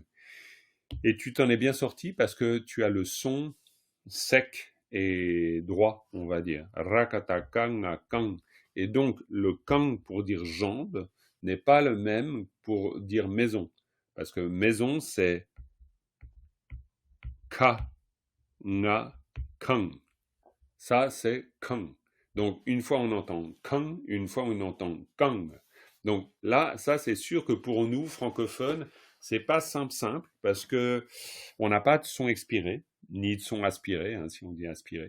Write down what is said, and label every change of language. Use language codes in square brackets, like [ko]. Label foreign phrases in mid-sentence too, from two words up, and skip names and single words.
[fr] Et tu t'en es bien sorti parce que tu as le son sec et droit, on va dire. Rakatakang kang. Et donc, le kang pour dire jambe n'est pas le même pour dire maison. Parce que maison, c'est ka, nga, kang. Ça, c'est kang. Donc, une fois on entend kang, une fois on entend kang. Donc là, ça, c'est sûr que pour nous, francophones, c'est pas simple parce que on n'a pas de son expiré, ni de son aspiré, hein, si on dit aspiré.